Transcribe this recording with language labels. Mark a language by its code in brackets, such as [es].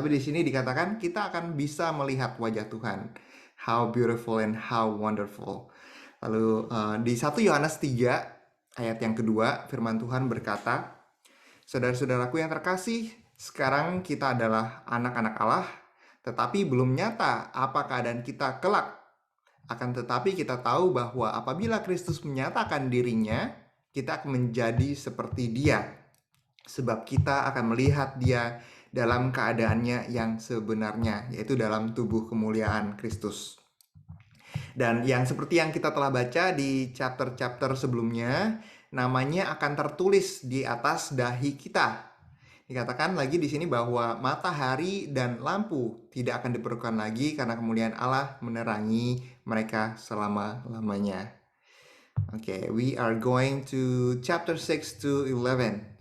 [id] Tapi di sini dikatakan kita akan bisa melihat wajah Tuhan. [en] How beautiful and how wonderful. [id] Lalu di 1 Yohanes 3 ayat yang kedua, firman Tuhan berkata, saudara-saudaraku yang terkasih, sekarang kita adalah anak-anak Allah, tetapi belum nyata apa keadaan kita kelak. Akan tetapi kita tahu bahwa apabila Kristus menyatakan dirinya, kita akan menjadi seperti Dia. Sebab kita akan melihat Dia dalam keadaannya yang sebenarnya, yaitu dalam tubuh kemuliaan Kristus. Dan yang seperti yang kita telah baca di chapter-chapter sebelumnya, namanya akan tertulis di atas dahi kita. Dikatakan lagi di sini bahwa matahari dan lampu tidak akan diperlukan lagi karena kemuliaan Allah menerangi mereka selama-lamanya. [en] Okay, we are going to chapter 6 to 11.